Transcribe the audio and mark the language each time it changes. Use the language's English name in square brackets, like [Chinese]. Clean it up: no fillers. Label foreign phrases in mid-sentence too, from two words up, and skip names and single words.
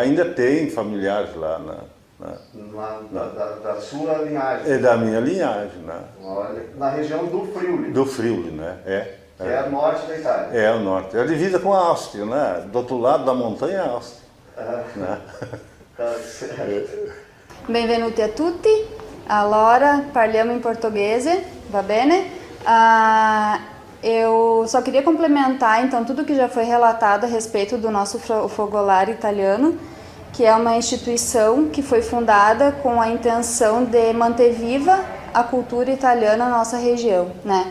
[Portuguese] Ainda tem familiares lá, né? Da sua linhagem? É da minha linhagem, né? Olha, na região do Friuli? Do Friuli, né? Que é o norte da Itália? É o norte. É a divisa com a Áustria, né? Do outro lado da montanha é a Áustria. Né? [Italian] Benvenuti a tutti, allora parliamo in portoghese, va bene? [Portuguese] Eu só queria complementar então tudo que já foi relatado a respeito do nosso Fogolar italiano, que é uma instituição que foi fundada com a intenção de manter viva a cultura italiana na nossa região, né?